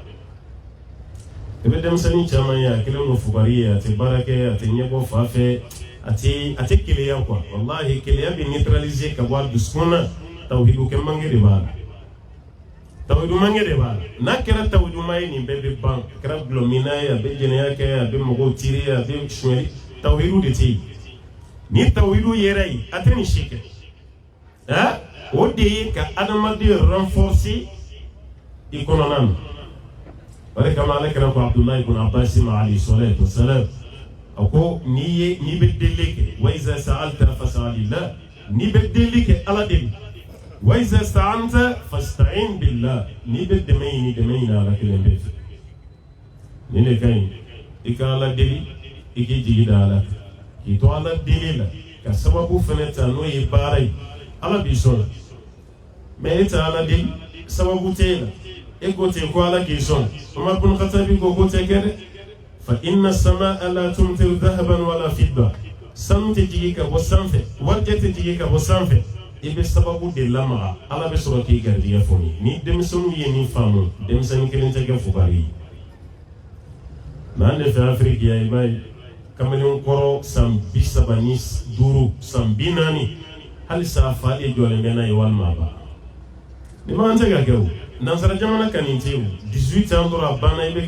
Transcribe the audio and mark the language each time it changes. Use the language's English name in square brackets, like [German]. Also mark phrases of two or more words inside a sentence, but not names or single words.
[Bambara] i bɛ denmisɛnnin caman ye a kɛlen don fugari ye a tɛ baara kɛ a tɛ ɲɛbɔ fa fɛ a tɛ keleya quoi wallahi keleya bɛ neutraliser ka bɔ a dusukun na tawhidu kɛ manque de b'a la tawhidu manque de b'a la n'a kɛra tawhidu maa ye nin bɛɛ bɛ ban a kɛra gulɔmina ye a bɛ jɛnɛya kɛ a bɛ mɔgɔw tirer a bɛ sonyɛli tawhidu de tɛ yen ni tawhidu yɛrɛ ye a tɛ nin si kɛ o de ye ka adamaden renforcer i kɔnɔna na o de kama ale kɛra ko Abdulahi ibn Abbas ma [Arabic] عليه الصلاة والسلام [Bambara] a ko n'i bɛ deli kɛ [Arabic] وإذا سألت فاسأل الله [Bambara] n'i bɛ deli kɛ Ala de [Arabic] وإذا استعنت فاستعن بالله [Bambara] n'i bɛ dɛmɛ ɲini Ala kelen bɛ fɛ nin de ka ɲi i ka Ala deli i k'i jigi da Ala kan k'i to Ala deli la ka sababu fɛnɛ ta n'o ye baara ye Ala b'i sɔn mais e tɛ Ala deli sababu tɛ e la e ko ten ko Ala k'i sɔn Umar ibn Khattab ko tɛ kɛ dɛ [Arabic] فإن السماء لا تمطر ذهبا ولا فضة [Bambara] sanu tɛ jigi ka bɔ sanfɛ warijɛ tɛ jigi ka bɔ sanfɛ i bɛ sababu de lamaga Ala bɛ sɔrɔ k'i garijɛgɛ fɔ ni denmisɛnninw ye nin faamu denmisɛnnin kelen tɛ kɛ fugari ye mais an de fɛ Afiriki ya i b'a ye kamalen kɔrɔ san 35 san 40 hali sa fa de jɔlen bɛ n'a ye walima a ba ni ma an tɛ ka kɛ o nansara jamana ka nin tɛ o 18 ans dɔrɔn a banna i bɛ